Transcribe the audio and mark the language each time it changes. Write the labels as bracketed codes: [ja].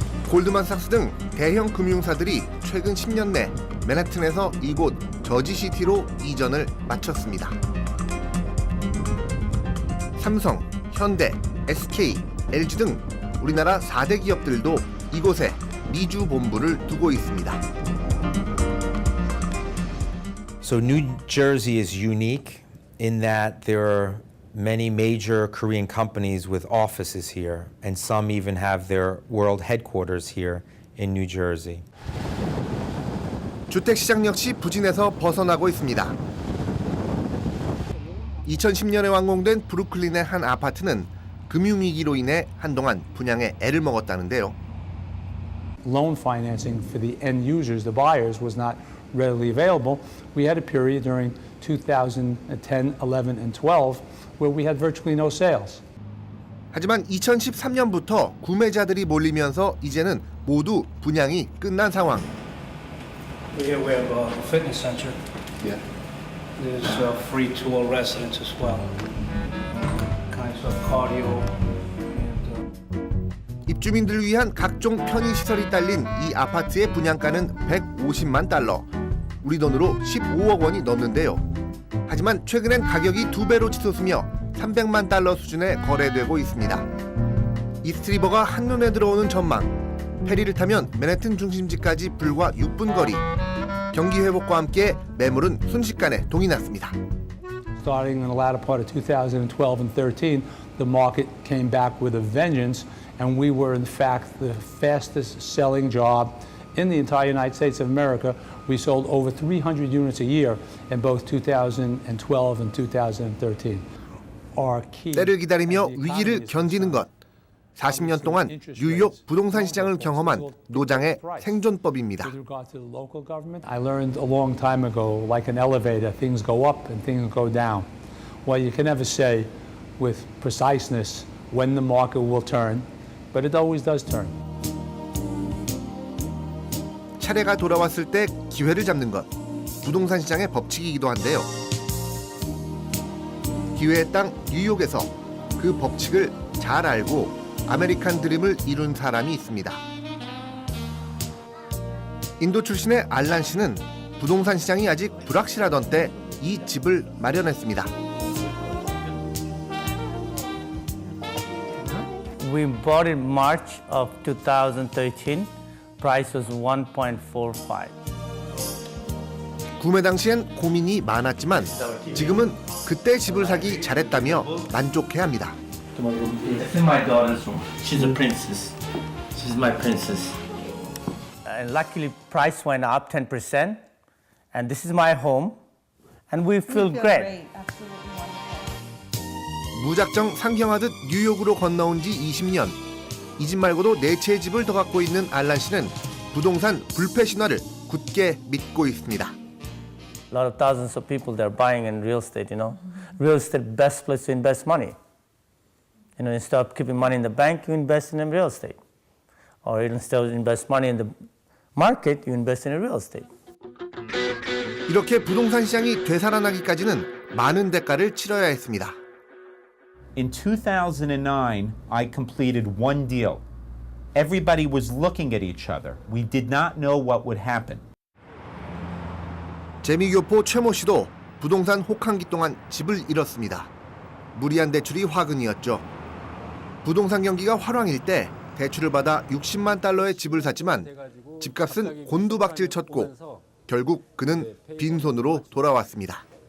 [ko] 골드만삭스 등 대형 금융사들이 최근 10년 내 맨해튼에서 이곳 저지시티로 이전을 마쳤습니다. 삼성, 현대, SK, LG 등 우리나라 4대 기업들도 이곳에 미주 본부를 두고 있습니다. [en] So New Jersey is unique in that there are many major Korean companies with offices here, and some even have their world headquarters here in New Jersey. [ko] 주택시장 역시 부진에서 벗어나고 있습니다. 2010년에 완공된 브루클린의 한 아파트는 금융위기로 인해 한동안 분양에 애를 먹었다는데요. [en] Loan financing for the end users, the buyers, was not readily available. We had a period during 2010, 11, and 12 where we had virtually no sales. [ko] 하지만 2013년부터 구매자들이 몰리면서 이제는 모두 분양이 끝난 상황. [en] Here we have a fitness center. Yeah. There's free to all residents as well. Kinds of cardio. [ko] 입주민들을 위한 각종 편의시설이 딸린 이 아파트의 분양가는 150만 달러, 우리 돈으로 15억 원이 넘는데요. 하지만 최근엔 가격이 2배로 치솟으며 300만 달러 수준에 거래되고 있습니다. 이스트리버가 한눈에 들어오는 전망, 페리를 타면 맨해튼 중심지까지 불과 6분 거리, 경기 회복과 함께 매물은 순식간에 동이 났습니다. [en] Starting in the latter part of 2012 and 13, the market came back with a vengeance, and we were in fact the fastest selling job in the entire United States of America. We sold over 300 units a year in both 2012 and 2013. Our key [ko] 때를 기다리며 위기를 견디는 것, 40년 동안 뉴욕 부동산 시장을 경험한 노장의 생존법입니다. [en] With regard to the local government, I learned a long time ago, like an elevator, things go up and things go down. Well, you can never say with preciseness when the market will turn, but it always does turn. [ko] 차례가 돌아왔을 때 기회를 잡는 것, 부동산 시장의 법칙이기도 한데요. 기회의 땅 뉴욕에서 그 법칙을 잘 알고 아메리칸 드림을 이룬 사람이 있습니다. 인도 출신의 알란 씨는 부동산 시장이 아직 불확실하던 때 이 집을 마련했습니다. [en] We bought it March of 2013. Price was 1.45. [ko] 구매 당시엔 고민이 많았지만 지금은 그때 집을 사기 잘했다며 만족해합니다. [en] This is my daughter's room. She's a princess. She's my princess. And luckily, price went up 10%, and this is my home, and we feel great. [ko] 무작정 상경하듯 뉴욕으로 건너온 지 20년. 이 집 말고도 4채의 집을 더 갖고 있는 알란 씨는 부동산 불패 신화를 굳게 믿고 있습니다. [en] A lot of thousands of people they're buying in real estate, you know. Real estate, best place to invest money. You know, instead of keeping money in the bank, you invest in real estate. Or instead of invest money in the market, you invest in real estate. [ko] 이렇게 부동산 시장이 되살아나기까지는 많은 대가를 치러야 했습니다. [en] In 2009, I completed one deal. Everybody was looking at each other. We did not know what would happen. [ko] 재미교포 최모 씨도 부동산 혹한기 동안 집을 잃었습니다. 무리한 대출이 화근이었죠. 부동산 경기가 활황일 때 대출을 받아 60만 달러의 집을 샀지만 집값은 곤두박질 쳤고 결국 그는 빈손으로 돌아왔습니다.